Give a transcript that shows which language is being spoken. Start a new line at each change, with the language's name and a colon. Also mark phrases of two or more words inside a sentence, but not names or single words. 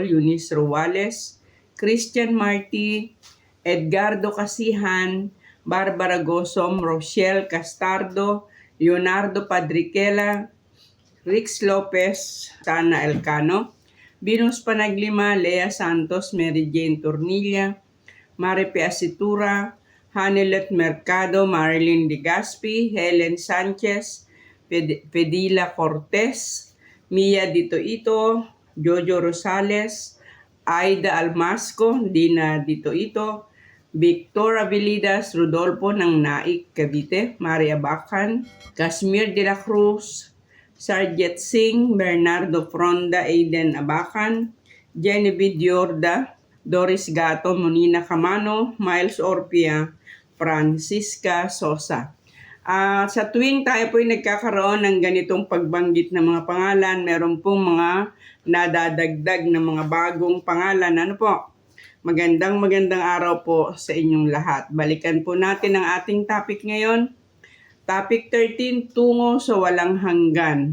Filipino: Eunice Ruales, Christian Marty, Edgardo Casihan, Barbara Gosom, Rochelle Castardo, Leonardo Padriquela, Rix Lopez, Sana Elcano, Venus Panaglima, Lea Santos, Mary Jane Tornilla, Maripe Asitura, Hanelet Mercado, Marilyn Legaspi, Helen Sanchez, Pedila Cortez, Mia Ditoito, Jojo Rosales, Aida Almasco, Dina Ditoito, Victor Avilidas, Rodolfo ng Naik, Cavite, Maria Bacan, Kashmir de la Cruz, Sarjet Singh, Bernardo Fronda, Aiden Abacan, Genevieve Diorda, Doris Gato, Monina Camano, Miles Orpia, Francisca Sosa. Sa tuwing tayo po'y nagkakaroon ng ganitong pagbanggit ng mga pangalan, meron pong mga nadadagdag na mga bagong pangalan. Ano po? Magandang araw po sa inyong lahat. Balikan po natin ang ating topic ngayon. Topic 13, tungo sa walang hanggan.